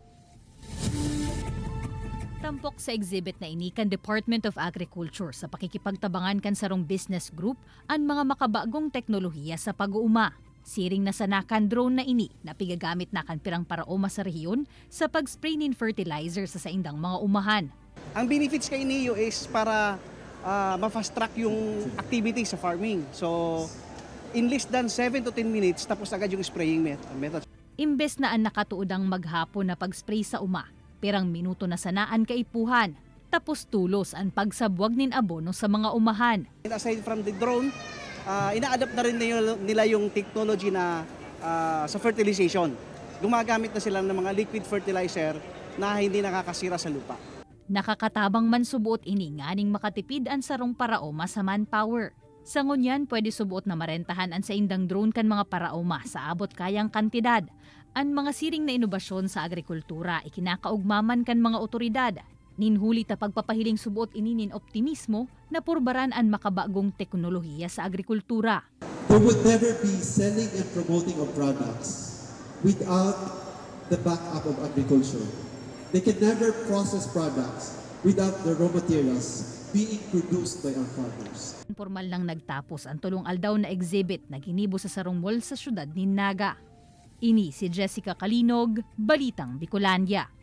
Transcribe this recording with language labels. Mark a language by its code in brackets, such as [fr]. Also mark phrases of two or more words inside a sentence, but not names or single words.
[bik] Tampok sa exhibit na ini kan Department of Agriculture sa pakikipagtabangan kan sarong [en] business group [bik] ang mga makabagong teknolohiya sa pag-uuma. Siring na sanakan drone na ini na pigagamit na kan pirang paraoma sa rehiyon sa pag-spray nin fertilizer sa saindang mga umahan. [tl] Ang benefits kay NIO is para ma- [en] fast track [tl] yung activity sa farming. [en] So in less than 7 to 10 minutes [tl] tapos agad yung [en] spraying method. [bik] Imbes na ang nakatuodang maghapon na pag-spray sa uma, pirang minuto na sanaan kaipuhan, tapos tulos ang pagsabwag nin abono sa mga umahan. [en] Aside from the drone, [tl] ina-adapt na rin nila yung technology na sa fertilization. Gumagamit na sila ng mga [en] liquid fertilizer [tl] na hindi nakakasira sa lupa. [bik] Nakakatabang man subuot ini nganing makatipid ang sarong paraoma sa manpower. Sa ngunyan, pwede subuot na marentahan ang sa indang drone kan mga paraoma sa abot kayang kantidad. Ang mga siring na inobasyon sa agrikultura ikinakaugmaman kan mga otoridad. Ninhuli ta pagpapahiling subuot ini nin optimismo na purbaran ang makabagong teknolohiya sa agrikultura. [en] There would never be selling and promoting of products without the backup of agriculture. They can never process products without the raw materials being produced by our farmers. [bik] Formal lang nagtapos ang tulong aldaw na exhibit na ginibo sa sarong mall sa syudad ni Naga. Ini si Jessica Calinog, Balitang Bicolandia.